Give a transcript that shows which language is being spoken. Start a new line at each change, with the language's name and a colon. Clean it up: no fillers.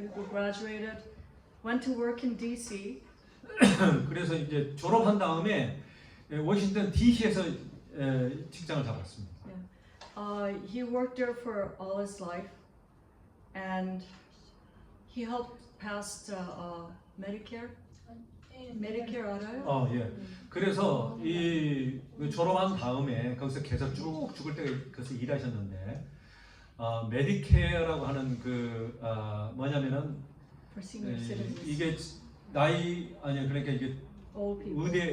English: Graduated, went to work in D.C.
Korean: 그래서 이제 졸업한 다음에 워싱턴 D.C.에서 직장을 잡았습니다.
English: He worked there for all his life, and he helped pass Medicare.
Korean: Medicare 알아요? 예. 그래서 이 졸업한 다음에 거기서 계속 쭉 죽을 때까지 거기서 일하셨는데 메디케어라고 하는 뭐냐면은
English: For senior citizens.
Korean: 이게 나이 아니 그러니까 이게
English: Old people.